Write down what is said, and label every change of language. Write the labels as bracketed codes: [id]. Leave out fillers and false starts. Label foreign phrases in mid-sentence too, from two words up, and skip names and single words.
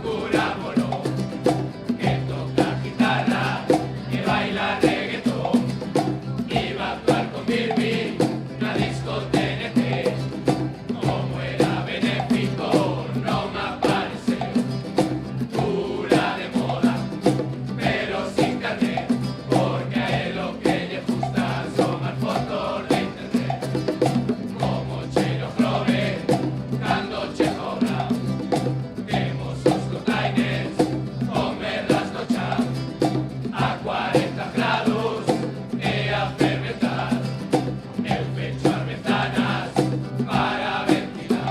[es] cura mono que toca guitarra, que baila reggaetón y va a actuar con Birbi, una disco TNT. Como era benéfico, no me aparece. Cura de moda, pero sin carnet, porque a él lo que le gusta son las fotos de internet. [gl] Como Chelo Flores, cando che cobra, temos os containers con merdas no chan, a 40 grados e a fermentar. Eu fecho as ventanas para ventilar.